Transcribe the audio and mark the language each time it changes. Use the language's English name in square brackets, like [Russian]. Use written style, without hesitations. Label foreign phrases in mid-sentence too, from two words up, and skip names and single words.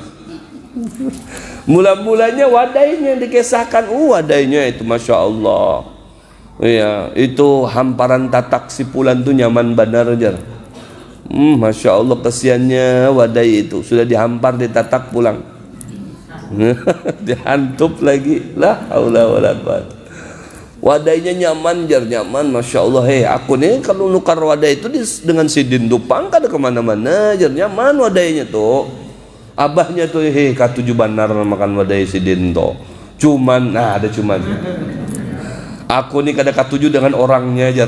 [Banjar] Mula-mulanya wadainya yang dikisahkan. Wadainya itu [Arabic] ما شاء الله. [Banjar] Ya, itu hamparan tatak sipulan tuh nyaman benar aja. [Arabic] ما شاء الله, [Banjar] kesiannya wadai itu sudah dihampar, ditatak pulang. Dihantup lagi. [Arabic] لا حول ولا قوة. [Banjar] Wadainya nyaman jar, nyaman, [Arabic] ما شاء الله. [Banjar] Aku nih kalau nukar wadai itu dengan sidin dupang kada kemana-mana jar, nyaman wadainya tuh. Abahnya tuh katuju banar makan wadai sidin tuh. Cuman, nah ada cuman. Aku nih kada katuju dengan orangnya jar.